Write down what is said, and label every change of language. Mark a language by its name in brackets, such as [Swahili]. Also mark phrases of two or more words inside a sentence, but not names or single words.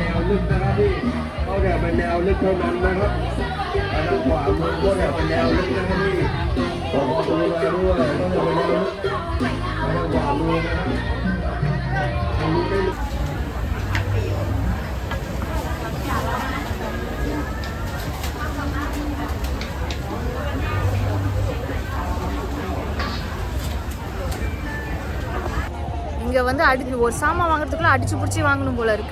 [Thai] ลึกนะครับพี่เข้าแถวเป็นแนวลึกเท่านั้นนะครับทางขวามือเข้าแถวเป็นแนวลึกนะครับพี่ขอดูแลด้วยเข้าแถวเป็นแนวลึกทางขวามือนะครับทางนี้ไม่ลึก [Tamil] இங்கே வந்து ஒரு சாமான் வாங்குறதுக்குள்ள அடிச்சு பிடிச்சி வாங்கணும் போல இருக்கு.